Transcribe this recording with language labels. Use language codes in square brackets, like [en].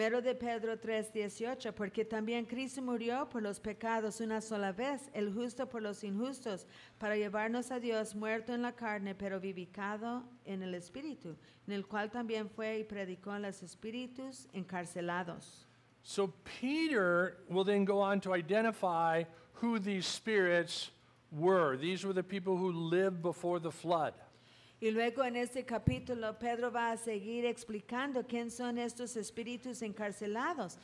[es] 1 de Pedro 3:18. Porque también Cristo murió por los pecados una sola vez, el justo por los injustos, para llevarnos a Dios, muerto en la carne, pero vivificado en el Espíritu, en el cual también fue y predicó a los espíritus encarcelados. [en] So Peter will then go on to identify who these spirits were. These were the people who lived before the flood. [es] Y luego en este capítulo, Pedro va a seguir explicando quién son estos espíritus encarcelados.